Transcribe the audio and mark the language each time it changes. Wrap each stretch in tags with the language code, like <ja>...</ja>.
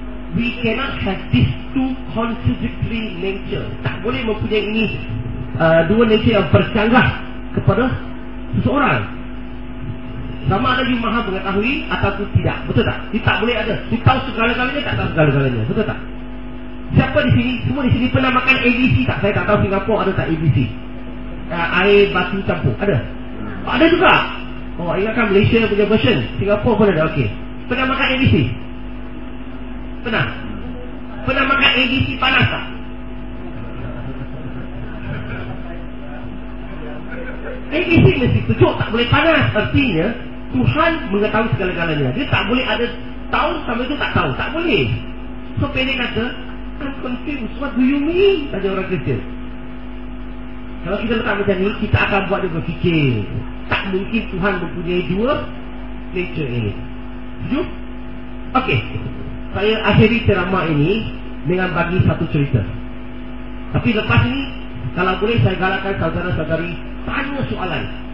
<en>We cannot have these two contradictory nature.</en> <ms>Tak boleh mempunyai ini dua nature yang bercanggah kepada seseorang. Sama ada you maha mengetahui ataupun tidak. Betul tak? You tak boleh ada. You tahu segala-galanya, tak tahu segala-galanya. Betul tak? Siapa di sini? Semua di sini pernah makan ABC tak? Saya tak tahu Singapura ada tak ABC. Air batu campur. Ada? Ada juga. Oh, ingatkan Malaysia punya version. Singapura pun ada. Okey. Pernah makan ABC? Pernah makan ABC panas tak? ABC mesti sejuk, tak boleh panas. Artinya Tuhan mengetahui segala-galanya. Dia tak boleh ada tahu sampai itu tak tahu. Tak boleh. So pendek kata,</ms> <en>I'm confused, what do you mean?</en> <ms>Tanya orang Kristian. Kalau kita letak macam ni, kita akan buat dia berfikir. Tak mungkin Tuhan mempunyai dua nature ini. Sejuk? Okey. Saya akhiri ceramah ini dengan bagi satu cerita. Tapi lepas ini, kalau boleh saya galakkan saudara-saudari tanya soalan.</ms>